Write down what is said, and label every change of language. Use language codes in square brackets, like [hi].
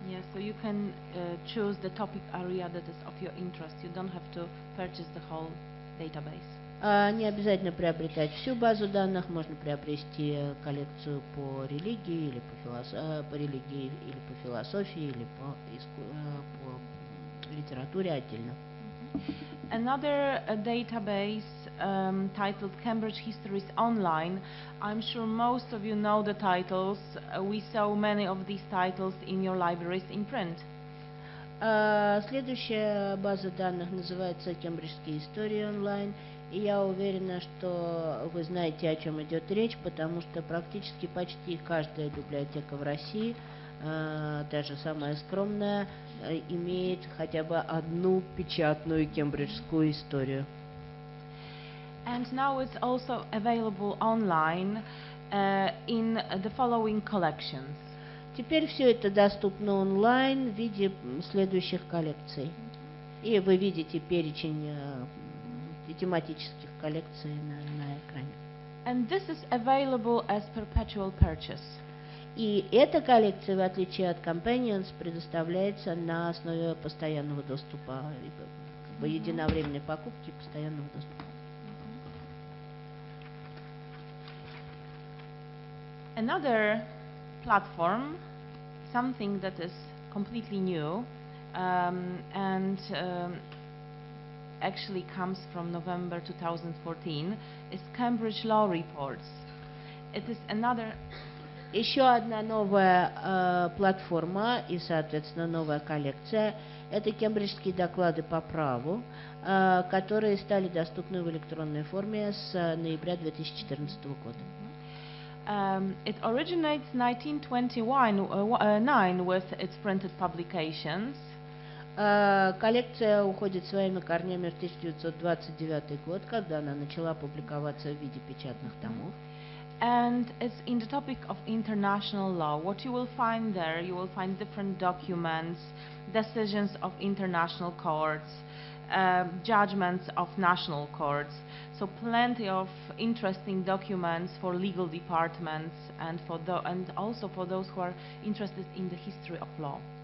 [en] Yeah, so you can choose the topic area that is of your interest. You don't have to purchase the whole database. [ru] Не обязательно приобретать всю базу данных, можно приобрести коллекцию по религии или по философии или по литературе отдельно. [en] Another database titled Cambridge Histories Online. I'm sure most of you know the titles. We saw many of these titles in your libraries in print. [ru] Следующая база данных называется Кембриджские истории онлайн. И я уверена, что вы знаете, о чем идет речь, потому что практически почти каждая библиотека в России, даже самая скромная, имеет хотя бы одну печатную кембриджскую историю. [en] And now it's also available online in the following collections. [ru] Теперь все это доступно онлайн в виде следующих коллекций. И вы видите перечень тематических коллекций на экране. [en] And this is available as perpetual purchase. [ru] И эта коллекция, в отличие от Companions, предоставляется на основе постоянного доступа, как бы единовременной покупки и постоянного доступа. [en] Another platform, something that is completely new and actually comes from November 2014, is Cambridge Law Reports. It is another. [ru] Еще одна новая платформа и, соответственно, новая коллекция – это кембриджские доклады по праву, которые стали доступны в электронной форме с ноября 2014 года. [en] It originates 1929 with its printed publications. [ru] Коллекция уходит своими корнями в 1929 год, когда она начала публиковаться в виде печатных томов. [en] And it's in the topic of international law. What you will find there, you will find different documents, decisions of international courts, judgments of national courts. So plenty of interesting documents for legal departments and also for those who are interested in the history of law.